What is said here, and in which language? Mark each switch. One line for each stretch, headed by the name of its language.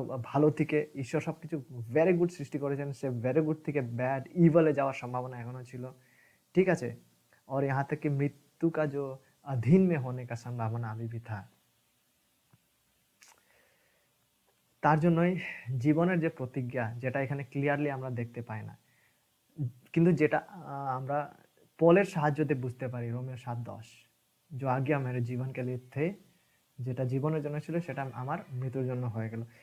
Bangla: ভালো থেকে ঈশ্বর সবকিছু ভেরি গুড সৃষ্টি করেছেন, সে ভেরি গুড থেকে ব্যাড ইভলে যাওয়ার সম্ভাবনা এখনো ছিল।
Hindi: ঠিক আছে, और यहाँ तक कि मृत्यु का जो अधीन में होने का संभावना अभी भी था।
Bangla: তার জন্যই জীবনের যে প্রতিজ্ঞা, যেটা এখানে ক্লিয়ারলি আমরা দেখতে পাই না, কিন্তু যেটা আমরা পলের সাহায্যতে বুঝতে পারি, রোমিও 7:10,
Hindi: जो आज्ञा मेरे जीवन के लिए थे,
Bangla: যেটা জীবনের জন্য ছিল সেটা আমার মৃত্যুর জন্য হয়ে গেল।